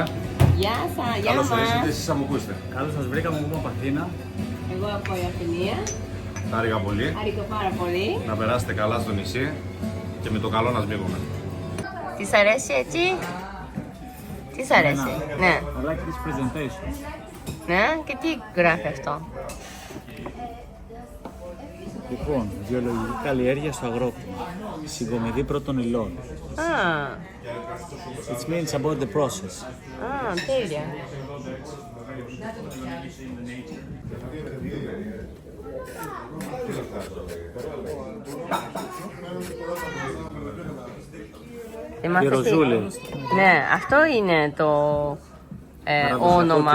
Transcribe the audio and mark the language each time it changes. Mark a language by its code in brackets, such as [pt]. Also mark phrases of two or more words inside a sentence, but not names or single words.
[el] Γεια σας, γεια Καλώς ορίσατε, μας. εσείς θα μου ακούσετε. Καλώς σας βρήκαμε, εγώ από Αθήνα. Εγώ από Ιαπωνία. Χάρηκα πολύ. Χάρηκα πάρα πολύ. Να περάσετε καλά στο νησί και με το καλό να σμίγουμε. Τι σ' αρέσει έτσι? Τι σ' αρέσει? Ναι. [en] I like this presentation. [el] Ναι, και τι γράφει αυτό? Λοιπόν, βιολογική καλλιέργεια στο αγρόκτημα. Συγκομιδή πρώτων υλών. Α, [en] It means about the process. [el] τέλεια. Είμαστε στη- Ροζούλη. Ναι, αυτό είναι το όνομα.